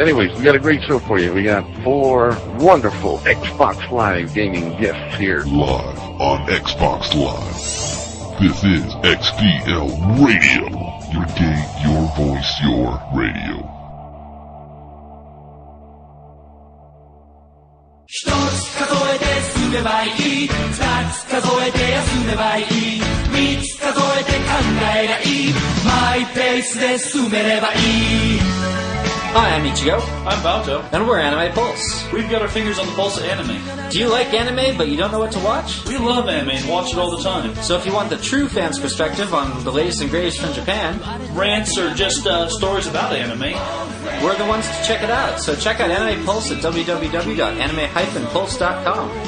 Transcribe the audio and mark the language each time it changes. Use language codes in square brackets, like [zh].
[en] Anyways, we got a great show for you. We got 4 wonderful Xbox Live gaming gifts here. Live on Xbox Live. This is XPL Radio. Your game, your voice, your radio. [ja] 一つ数えて進めばいい、二つ数えて休めばいい、三つ数えて考えがいい、マイペースで進めればいい。 [en] Hi, I'm Ichigo. I'm Baoto. And we're Anime Pulse. We've got our fingers on the pulse of anime. Do you like anime but you don't know what to watch? We love anime and watch it all the time. So if you want the true fan's perspective on the latest and greatest from Japan, rants or just stories about anime, we're the ones to check it out. So check out Anime Pulse at www.anime-pulse.com.